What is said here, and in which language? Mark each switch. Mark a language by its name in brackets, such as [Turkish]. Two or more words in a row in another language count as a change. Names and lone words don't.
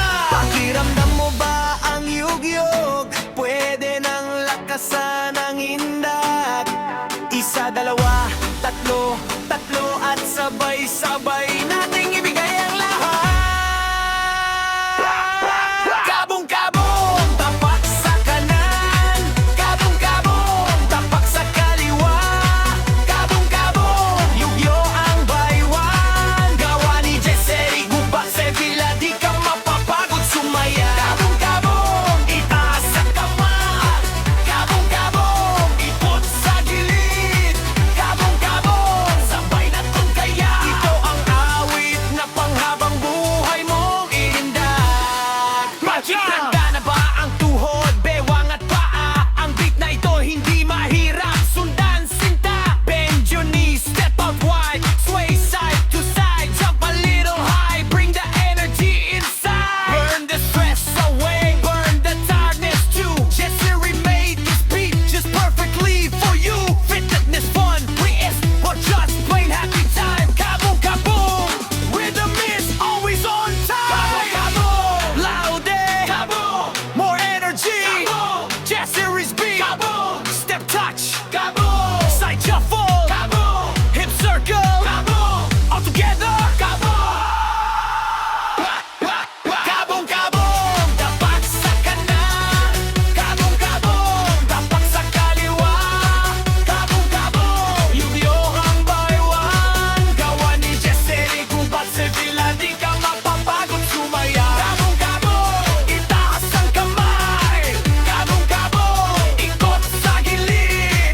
[Filipino] Pakiramdam mo ba ang yugyog? Pwede nang lakasan ang indak. Isa, dalawa, tatlo, tatlo at sabay-sabay nating ibigay ang lahat. Kabong-kabong, tapak sa kanan. Kabong-kabong, tapak sa kaliwa. Kabong-kabong, yugyo ang baywan. Gawa ni Jesse Gubat Sevilla, di ka mapapagod sumaya. Kabong-kabong, itaas sa kamay. Kabong-kabong, ipot sa gilid. Kabong-kabong, sabay na tungkaya. Ito ang awit na panghabang buhay mong inindag. Makikita na ba ang tuhod, bewang at paa? Ang beat na ito hindi mahirap sundan, sinta. [English] Bend your knees, step out wide, sway side to side, jump a little high, bring the energy inside. Burn the stress away, burn the tiredness too. Jesse remade this beat just perfectly for you. Fitness, fun, re-ist, or just plain happy time. Kaboom, rhythm is always on time. Kaboom, louder, kaboom, more energy. Kaboom, Jesse's beat. Kaboom, step touch. Kaboom, side shuffle. Kaboom, hip circle. Kaboom, all together. Kaboom. [Filipino] Kabong-kabong, tapak sa kanan. Kabong-kabong, tapak sa kaliwa. Kabong-kabong, yugyo ang baywan. Gawa ni Jesse Gubat Sevilla, di ka mapapagod sumaya. Kabong-kabong, itaas ang kamay. Kabong-kabong, ikot sa gilid.